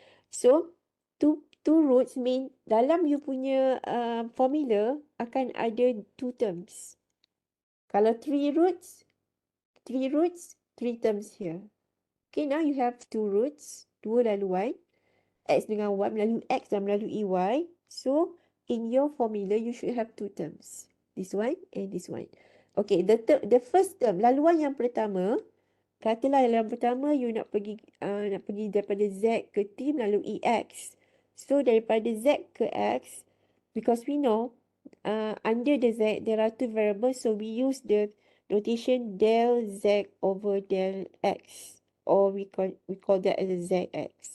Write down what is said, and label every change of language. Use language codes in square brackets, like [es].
[en] So, two routes mean [ms] dalam you punya formula akan ada [en] two terms. Kalau three routes, three terms here. Okay, now you have two routes, [ms] dua laluan. X dengan Y melalui X dan melalui Y. [en] So, in your formula, you should have two terms. This one and this one. Okay, the first term, [ms] laluan yang pertama, katalah laluan pertama you nak pergi daripada Z ke T melalui X. [en] So, [ms] daripada Z ke X, [en] because we know under the Z, there are two variables, so we use the notation del Z over del X, or we call that as a ZX.